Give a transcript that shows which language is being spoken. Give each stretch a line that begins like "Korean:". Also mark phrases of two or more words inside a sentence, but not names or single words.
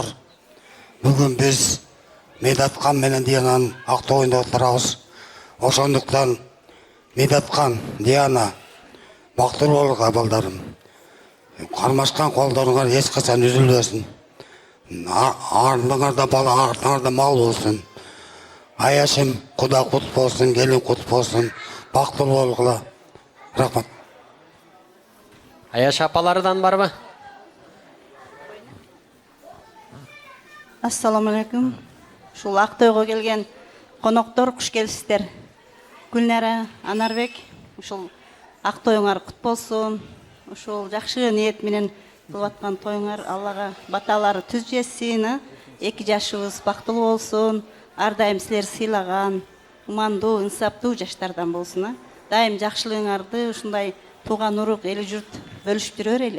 Kyrgyz: Бүгүн биз Медетхан менен Диананын Актойдо отурабыз. Ошондуктан Медетхан, Диана, бактылуу болуңар балдарым. Кармашкан колдоруңар эч качан үзүлбөсүн. Артыңарда бала, артыңарда мал болсун.
Kazakh: Аяшым құда құт болсын, келін құт болсын. Бақтылы болғыла. Рахмат. Аяш апалардан бар ма?
Arabic: Ассаламу алейкум.
Kazakh: Шул Ақтойға келген қонақтар құш келсіздер.
Kyrgyz: Гүлнара, Анарбек, ушул Ақтойыңар құт болсын. Ушул жақшы ниет менен кылып аткан тойыңар Аллага баталары түз жетсин. 2 жашыбыз бактылуу болсун. Ар дайым силер сыйлаган, умандуу, инсаптуу жаштардан болсун. Дайым жакшылыгыңарды ушундай тууган урук, эл журт бөлүшүп жүрө берели.